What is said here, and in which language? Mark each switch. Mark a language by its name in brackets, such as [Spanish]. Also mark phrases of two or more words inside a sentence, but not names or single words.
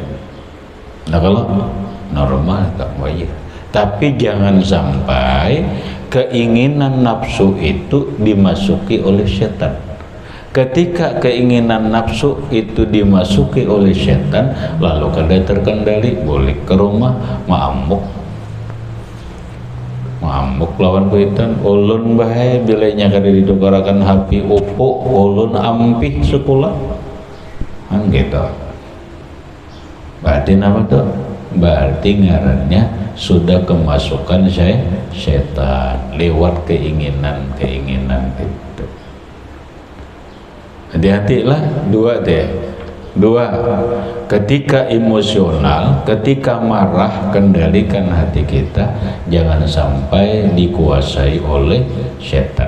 [Indonesian] Nah kalau normal kamu wajar. Tapi jangan sampai keinginan nafsu itu dimasuki oleh setan. Ketika keinginan nafsu itu dimasuki oleh setan, [Banjar] lalu kada terkendali, boleh ke rumah maamuk lawan kuitan, ulun bahaya bilanya kada ditukarakan HP Oppo, ulun ampih sekolah kan gitu. [Indonesian] Berarti apa tuh? Berarti ngarannya sudah kemasukan setan lewat keinginan itu. Hati-hatilah dua ketika emosional, ketika marah, kendalikan hati kita, jangan sampai dikuasai oleh setan.